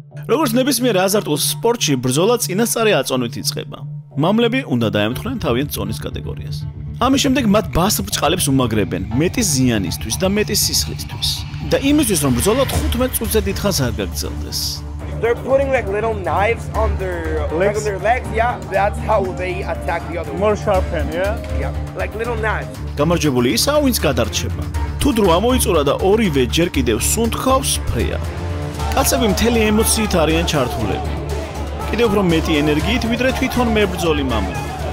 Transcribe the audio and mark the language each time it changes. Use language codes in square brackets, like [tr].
[ka] როგორც ნებისმიერ აზარტულ სპორტში, ბრძოლა წინასწარი აწონვით იწყება. მამლები უნდა დაემთხნენ თავიანთ წონის კატეგორიას. ამის შემდეგ მათ ბას ბრჭყალებს უმაგრებენ მეტი ზიანისთვის და მეტი სისხლისთვის. და იმისთვის რომ ბრძოლა 15 წუთზე დიდხანს არ გაგრძელდეს. [en] They're putting like little knives on their legs. Yeah, that's how they attack the other one. More sharpen, yeah? Yeah, like little knives. [ka] გამარჯვებული ისაა, ვინც გადარჩება. თუ დრო ამოიწურა და ორივე ჯერ კიდევ სუნთქავს, ფრია. კაცები მთელი ემოციით არიან ჩართულები. კიდევ უფრო მეტი ენერგიით, ვიდრე თვითონ მებრძოლი მამლები.